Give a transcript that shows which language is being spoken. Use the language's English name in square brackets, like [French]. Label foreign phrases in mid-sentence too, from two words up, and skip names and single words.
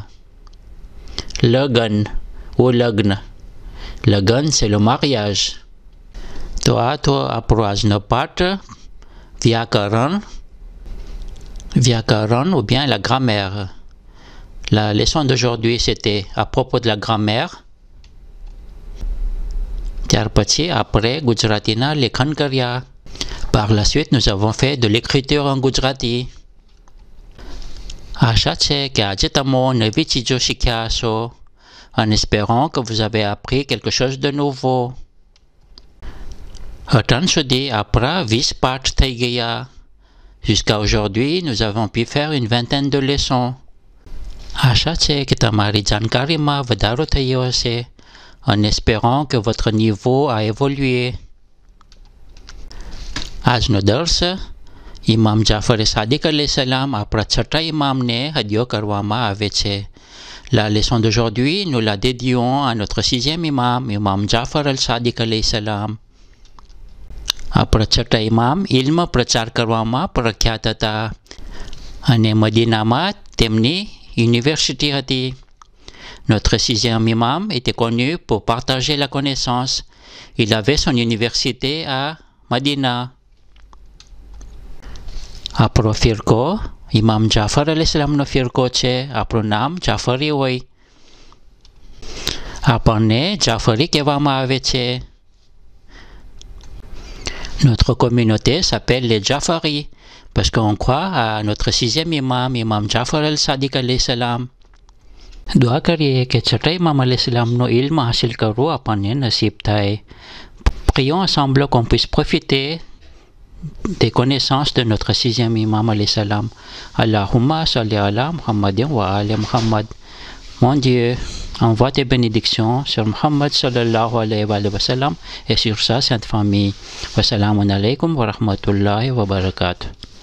[French] Lagan ou lagna. Lagan, c'est le mariage. Toi, apprends part. Vyakaran. Vyakaran ou bien la grammaire. La leçon d'aujourd'hui, c'était à propos de la grammaire. [Gujarati] ત્યાર પછી આપણે ગુજરાતીના લેખન કર્યા. [French] Par la suite, nous avons fait de l'écriture en gujarati. [Gujarati] આશા છે કે આજે તમે નવી ચીજો શીખ્યા હશો, [French] en espérant que vous avez appris quelque chose de nouveau. [Gujarati] અત્યાર સુધી આપણા 20 પાઠ થઈ ગયા. [French] Jusqu'à aujourd'hui, nous avons pu faire une vingtaine de leçons. [Gujarati] આશા છે કે તમારી જાણકારીમાં વધારો થયો હશે, [French] en espérant que votre niveau a évolué. [Gujarati] આજનો દર્શ ઇમામ જાફર સાદિક અલૈહિસ્સલામ આપણા છઠ્ઠા ઇમામને હદિયો કરવામાં આવે છે. [French] La leçon d'aujourd'hui, nous la dédions à notre sixième imam, Imam Jafar al-Sadiq [Arabic] عليه السلام. [Gujarati] આપણા છઠ્ઠા ઇમામ ઇલ્મ પ્રચાર કરવામાં પ્રખ્યાત હતા અને મદીનામાં તેમની યુનિવર્સિટી હતી. [French] Notre sixième imam était connu pour partager la connaissance. Il avait son université à Medina. [Gujarati] આપણો ફિરકો ઇમામ જાફર અલૈહિસ્સલામનો ફિરકો છે. આપણું નામ જાફરી હોય. આપણને જાફરી કહેવામાં આવે છે. [French] Notre communauté s'appelle les Jafaris parce qu'on croit à notre sixième imam, Imam Jafar al-Sadiq [Arabic] عليه السلام. [Gujarati] દુઆ કરીએ કે છઠ્ઠા ઇમામ અલૈહિસ્સલામનો ઇલ્મ હાસિલ કરવો આપણને નસીબ થાય. [French] Prions ensemble qu'on puisse profiter des connaissances de notre sixième imam [Arabic] عليه السلام. اللهم صل على محمد وآل محمد. [French] Mon Dieu, envoie tes bénédictions sur Muhammad [Arabic] صلى الله عليه وسلم [French] et sur sa sainte famille. [Arabic] والسلام عليكم ورحمة الله وبركاته.